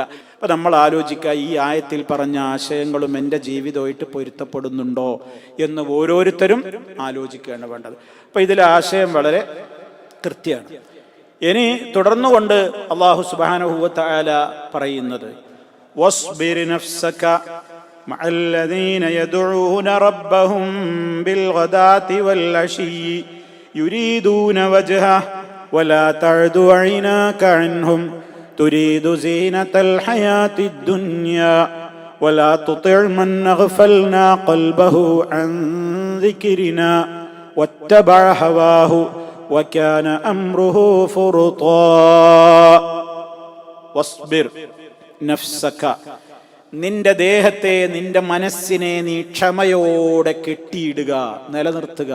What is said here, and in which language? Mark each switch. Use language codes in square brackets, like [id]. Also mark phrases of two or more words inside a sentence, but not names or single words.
[ml] അപ്പൊ നമ്മൾ ആലോചിക്കുക, ഈ ആയത്തിൽ പറഞ്ഞ ആശയങ്ങളും എൻ്റെ ജീവിതമായിട്ട് പൊരുത്തപ്പെടുന്നുണ്ടോ എന്ന് ഓരോരുത്തരും ആലോചിക്കുകയാണ് വേണ്ടത്. അപ്പൊ ഇതിലെ ആശയം വളരെ കൃത്യമാണ്. ഇനി തുടർന്നുകൊണ്ട് അല്ലാഹു [ar] سبحانه وتعالى [ml] പറയുന്നത്, [ar] واصبر نفسك مع الذين يدعون ربهم بالغداة والعشي يريدون وجهه ولا تعد عيناك عنهم تريد زينة الحياة الدنيا ولا تطع من أغفلنا قلبه عن ذكرنا واتبع هواه وكان أمره فرطا. واصبر نفسك, [ml] നിന്റെ ദേഹത്തെ, നിന്റെ മനസ്സിനെ നീ ക്ഷമയോടെ കെട്ടിയിടുക, നിലനിർത്തുക.